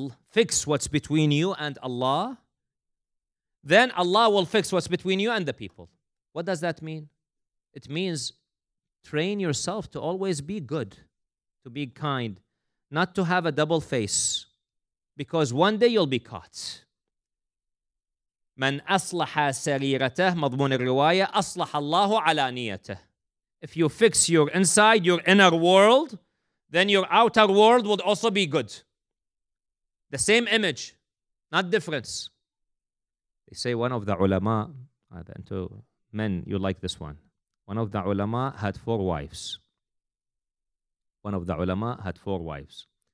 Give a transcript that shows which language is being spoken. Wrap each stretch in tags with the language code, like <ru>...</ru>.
<en>Fix what's between you and Allah. Then Allah will fix what's between you and the people. What does that mean? It means train yourself to always be good, to be kind, not to have a double face, because one day you'll be caught.</en> <ar>من أصلح سريرته مضمون الرواية أصلح الله علانيته.</ar> <en>If you fix your inside, your inner world, then your outer world would also be good. The same image, not difference. They say one of the ulama, and to men, you like this one. One of the ulama had 4 wives. One of the ulama had 4 wives.</en>